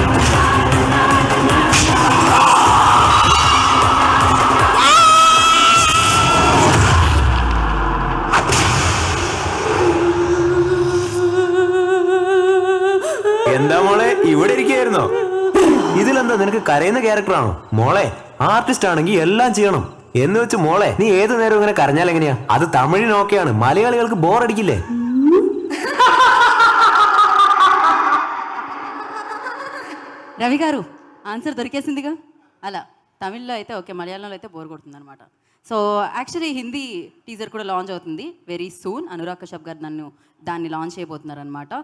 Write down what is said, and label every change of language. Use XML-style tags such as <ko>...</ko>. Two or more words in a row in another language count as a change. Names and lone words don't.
<ml>എന്താ മോളെ ഇവിടെ ഇരിക്കുകയായിരുന്നോ? ഇതിലെന്താ, നിനക്ക് കരയുന്ന ക്യാരക്ടറാണോ? മോളെ ആർട്ടിസ്റ്റ് ആണെങ്കിൽ എല്ലാം ചെയ്യണം എന്ന് വെച്ച് മോളെ നീ ഏത് നേരം ഇങ്ങനെ കരഞ്ഞാൽ എങ്ങനെയാ? അത് തമിഴിന് ഓക്കെയാണ്, മലയാളികൾക്ക് ബോറടിക്കില്ലേ?</ml> <te>రవి గారు ఆన్సర్ దొరికేసిందిగా. అలా తమిళ్లో అయితే ఓకే, మలయాళంలో అయితే బోర్ కొడుతుంది అనమాట.</te> <en>so actually</en> <te>హిందీ టీజర్ కూడా లాంచ్ అవుతుంది</te> <en>very soon.</en> <te>అనురాగ్ కశ్యప్ గారు దాన్ని లాంచ్ చేయబోతున్నారు అనమాట.</te>